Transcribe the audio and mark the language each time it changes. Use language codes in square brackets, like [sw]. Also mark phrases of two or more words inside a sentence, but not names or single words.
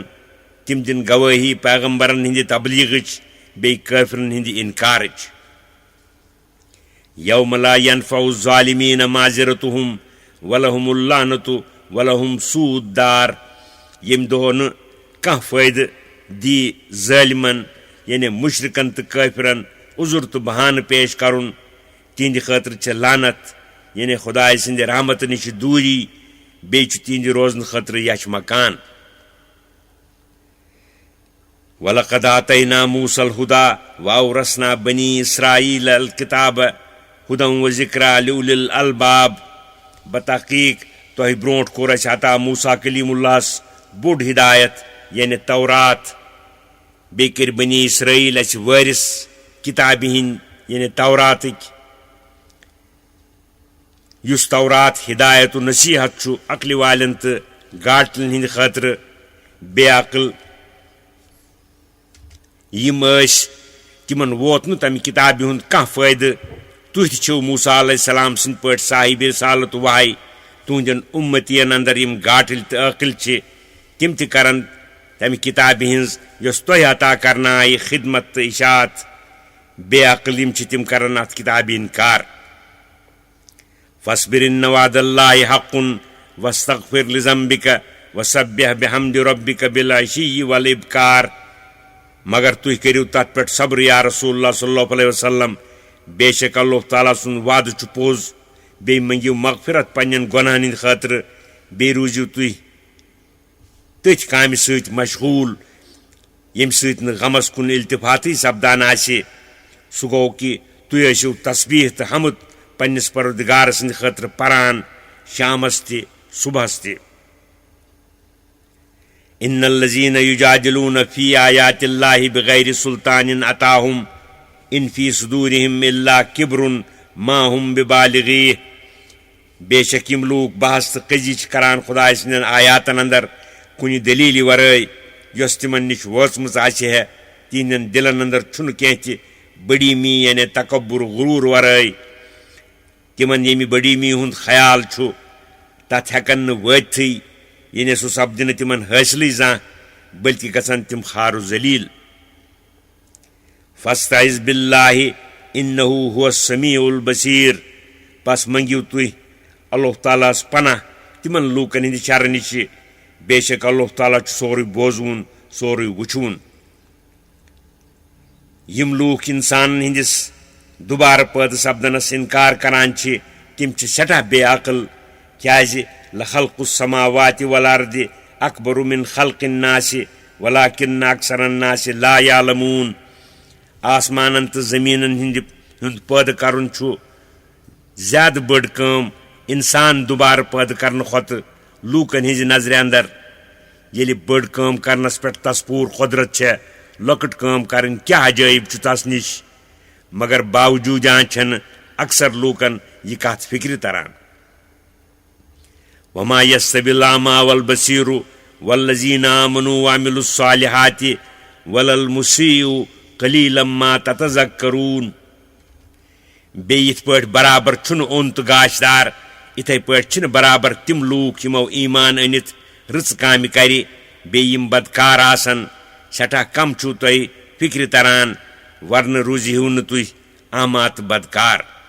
[ks] तिम दिन गवाही पैगंबरन हिंद तबलीगच बे काफिरन हिंद इनकारच। [ar] يوم لا ينفع الظالمين معذرتهم ولهم اللعنة ولهم سوء الدار. [ks] यम दो न कह फायद दी ज़ालिमन यानी मुशरिकन तो काफिरन उजुर तो बहान पेश करुन तिंद खतर छ लानत यानी खुदाय सिंद रहमत निश दूरी बे तिंद रोजन खतर यश मकान [ar] ولقد آتينا موسى الهدى وأورثنا بني إسرائيل الكتاب هدى وذكرى لأولي الألباب [ks] बतहकीक तोह ब्रोट कोर अता मूसा कलीमुल्लाहस बुढ़ हिदायत यानी तौरात बे कर बनी इसराईल अस वारिस किताब हिंद यानी तौरातिक युस तौरात हिदायत व नसीहत छु अक्ल वालन तो गाटलन हिंद खतर बेअक्ल यम तिमन वोत न तम किताब हुंद कह फायद तुह छो मूसा अलैहिस्सलाम सिंद पट साहिब रिसालत वाही तुहदन उम्मतियन अंदर यम गाटल तो अक्ल छ तिम त करन तम किताब हिंज यस तोह अता करना आई खिदमत तो इशात बेअक्ल यम छ तिम करन अत किताब इनकार [ar] فاصبر إن وعد الله حق واستغفر لذنبك وسبح بحمد ربك بالعشي والإبكار मगर [ks] तुह करियो तथ पे सब्र [ar] يا رسول الله صلى الله عليه وسلم [ks] बेशक अल्लाह ताला सुन वाद छु पोज बे मंगियो मगफिरत पन्न गुनाहन हिंद खतर बे रूजियो तुह तथ काम सत मशगूल यम सत न गमस कुन इल्तिफाती सपदान आसे सह गो कि तुह आसियो तस्बीह तो हमद पन्निस परवरदिगार सिंद खतर परान शामस ते सुबहस ते [ar] إن الذين يجادلون في آيات الله بغير سلطان أتاهم إن في صدورهم إلا كبر ما هم ببالغيه [ks] बेशक यम लोग बहस तो कजी करान खुदा सिंदन आयातन अंदर कुन दलील वरय यस तिमन निश वचमच आसे है तिहंदन दिलन अंदर छुन कह बड़ी मी यानी तकब्बुर गुरूर वरय तिमन यमि बड़ी मी हुंद ख्याल छु तथ हेकन न वथी यानी सह सपदिन तिमन हासिल जा बल्कि गसन तिम खार जलील [ar] فاستعذ بالله إنه هو السميع البصير [ks] बस मंगियो तुह अल्लाह ताला पनाह तिमन लूकन हिंद शर निश बेशक अल्लाह ताला सोरे बोजून सोरे वुचून यम लूक इंसान हिंदिस दुबार पैद सपदनस इनकार करान तिम सठा बेअक्ल क्या [ar] لخلق السماوات والأرض أكبر من خلق الناس ولكن أكثر الناس لا يعلمون [ks] आसमानन तो जमीनन हिंद पैद करन छु ज्यादा बड़ काम इंसान दुबार पैद करन खत लूकन हिंज नजर अंदर ये बड़ काम करनस पे तस पूर कुदरत छे लकट काम करन क्या अजायब छु तस निश मगर बावजूद छन अक्सर लूकन यह कत फिक्र तरान [ar] وما يستوي الأعمى والبصير والذين آمنوا وعملوا الصالحات ولا المسيء قليلا ما تتذكرون [ks] बे यिथ पट बराबर छुन ओन तो गाशदार इथे पट छिन बराबर तिम लूक यमो ईमान अनित रच काम करि बे यम बदकार आसन सठा कम छु तोय फिक्र तरान वरन रूजिहु न तुह आमात बदकार